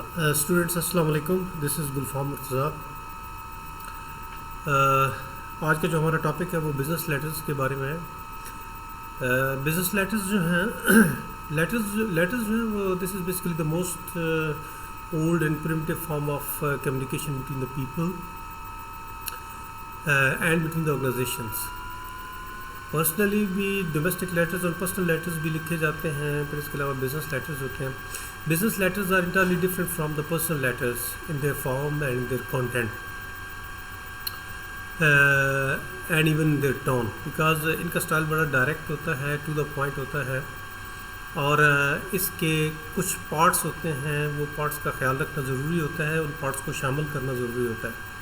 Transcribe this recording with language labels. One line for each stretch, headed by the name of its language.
English: Students السلام علیکم. This is Gulfam Murtaza.
Urdu: آج کا جو ہمارا ٹاپک ہے وہ بزنس لیٹرز کے بارے میں ہے.
English: business letters
Urdu: جو ہیں لیٹرز جو ہیں وہ
English: This is basically the most old and primitive form of communication between the people and between the organizations.
Urdu: Personally بھی ڈومیسٹک لیٹرز اور پرسنل لیٹرز بھی لکھے جاتے ہیں. پھر اس کے علاوہ بزنس لیٹرز ہوتے ہیں.
English: Business letters are entirely different from the personal letters in their form and in their content and even their tone, because
Urdu: ان کا اسٹائل بڑا ڈائریکٹ ہوتا ہے, ٹو دا پوائنٹ ہوتا ہے, اور اس کے کچھ پارٹس ہوتے ہیں, وہ پارٹس کا خیال رکھنا ضروری ہوتا ہے, ان پارٹس کو شامل کرنا ضروری ہوتا ہے.